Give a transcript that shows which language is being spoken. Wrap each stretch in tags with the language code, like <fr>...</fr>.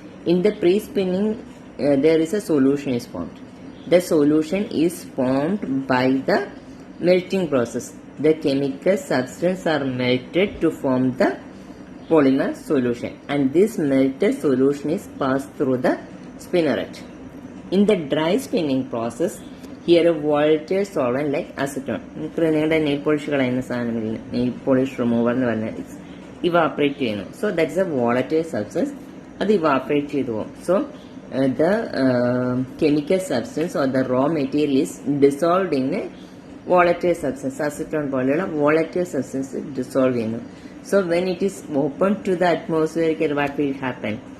<en>In the pre-spinning, there is a solution is formed. The solution is formed by the melting process. the chemical substance are melted to form the polymer solution, and this melted solution is passed through the spinneret. In the dry spinning process, here a volatile solvent like acetone.</en> <ml>നിങ്ങളുടെ nail polish കളയുന്ന സാധനമില്ല, nail polish remover എന്ന് പറഞ്ഞാൽ evaporate ചെയ്യുന്നു.</ml> <en>So that is a volatile substance.</en> <ml>അത് evaporate ചെയ്തു പോകും.</ml> <en>So the chemical substance or the raw material is dissolved in a volatile substance.</en> <ml>Acetone പോലെയുള്ള volatile substance dissolve ചെയ്യുന്നു.</ml> <en>So when it is open to the atmosphere, what will happen?</en>